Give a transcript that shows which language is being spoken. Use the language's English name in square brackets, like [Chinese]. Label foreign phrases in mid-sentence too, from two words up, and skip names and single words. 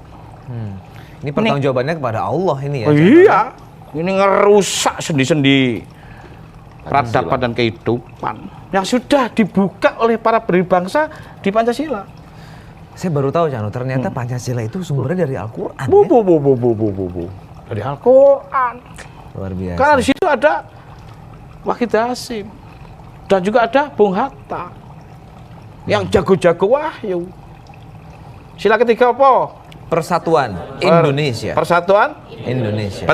[Indonesian] Ini pertanggungjawabannya kepada Allah ini ya. Oh, iya, ini ngerusak sendi-sendi peradaban dan kehidupan yang sudah dibuka oleh para berbangsa di Pancasila. Saya baru tahu Cano, ternyata Pancasila itu sumbernya dari Al-Quran. Bu, Ya? bu, bu, bu, bu, bu, bu, bu. Dari Al-Quran. Luar biasa. Karena di situ ada Wahid Hasyim dan juga ada Bung Hatta yang jago-jago wahyu. Sila ketiga apa? Persatuan Indonesia. Persatuan. Indonesia.